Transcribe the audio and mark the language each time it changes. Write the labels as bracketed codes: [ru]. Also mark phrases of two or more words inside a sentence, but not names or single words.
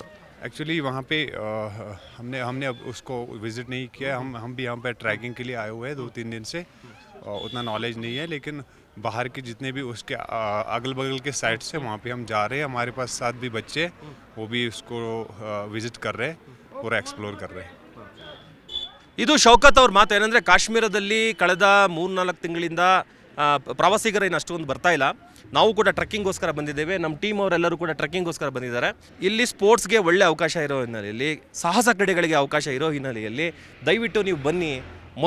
[hi] एक्चुअली वहाँ पे हमने अब उसको विज़िट नहीं किया, हम भी यहाँ पे ट्रैकिंग के लिए आए हुए हैं 2-3 दिन से, उतना नॉलेज नहीं है, लेकिन बाहर के जितने भी उसके अगल बगल के साइड से वहाँ पे हम जा रहे हैं, हमारे पास साथ भी बच्चे, वो भी उसको विज़िट कर रहे हैं, पूरा एक्सप्लोर कर रहे हैं। [kn] ಇದು ಶೌಕತ್ ಅವ್ರ ಮಾತು. ಏನಂದರೆ ಕಾಶ್ಮೀರದಲ್ಲಿ ಕಳೆದ 3-4 ತಿಂಗಳಿಂದ ಪ್ರವಾಸಿಗರೇನು ಅಷ್ಟೊಂದು ಬರ್ತಾ ಇಲ್ಲ. ನಾವು ಕೂಡ ಟ್ರೆಕ್ಕಿಂಗ್ಗೋಸ್ಕರ ಬಂದಿದ್ದೇವೆ, ನಮ್ಮ ಟೀಮ್ ಅವರೆಲ್ಲರೂ ಕೂಡ ಟ್ರೆಕ್ಕಿಂಗ್ಗೋಸ್ಕರ ಬಂದಿದ್ದಾರೆ. ಇಲ್ಲಿ ಸ್ಪೋರ್ಟ್ಸ್ಗೆ ಒಳ್ಳೆ ಅವಕಾಶ ಇರೋ ಹಿನ್ನೆಲೆಯಲ್ಲಿ, ಸಾಹಸ ಕ್ರೀಡೆಗಳಿಗೆ ಅವಕಾಶ ಇರೋ ಹಿನ್ನೆಲೆಯಲ್ಲಿ ದಯವಿಟ್ಟು ನೀವು ಬನ್ನಿ.